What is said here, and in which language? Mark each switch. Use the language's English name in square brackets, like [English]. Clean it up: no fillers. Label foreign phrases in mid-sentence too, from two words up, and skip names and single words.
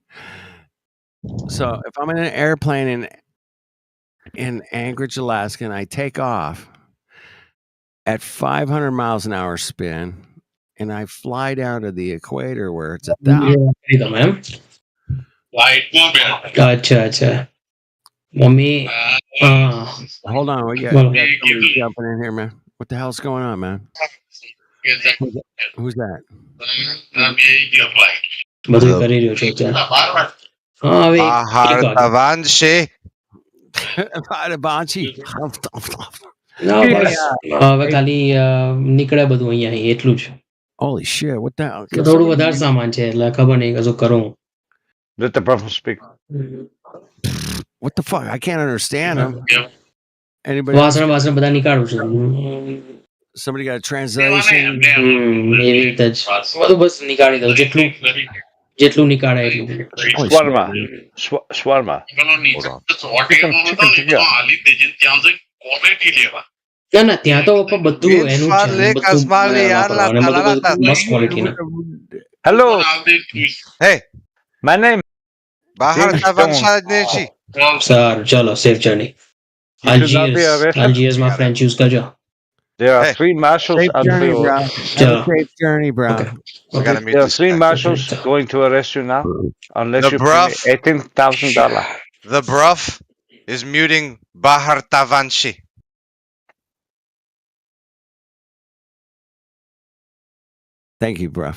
[English] So if I'm in an airplane in Anchorage, Alaska, and I take off at 500 miles an hour spin, and I fly down to the equator where it's 1,000. [Hindi] अच्छा अच्छा मम्मी [English] Hold on, we got somebody jumping in here, man. What the hell's going on, man? Who's that? [Gujarati] બધું કરી રહ્યો છું અત્યારે હા હવે [English] Tavanshi. [Gujarati] ના બસ હવે ખાલી નીકળે બધું અહીંયા એટલું જ [English] Holy shit, what the hell? [Gujarati] થોડું વધારે સામાન છે એટલે ખબર નહીં કશું કરું [English] Let the Bruffin speak. What the fuck? I can't understand him. Anybody else? [Gujarati] વાસણ બધા નીકાળું છું [English] Somebody got a translation? [Gujarati] એવી રીતે જ બધું બસ નીકાળી દઉં જેટલું નીકાળે એટલું [English] Swarma. Hold on. [Gujarati] ના ત્યાં તો બધું એનું છે મસ્ત ક્વોલિટીના [English] Hello. Hey. My name. Bahar Tavanshi. [Gujarati] સારું ચલો [English] safe journey [Gujarati] Algiers માં [English] French use [Gujarati] કરજો [English] There are 3 marshals Safe on journey, bro. board. Safe journey, bro. There are 3 marshals going to arrest you now, unless The you Bruff. pay me $18,000. The Bruff is muting Bahar Tavanshi. Thank you, bro.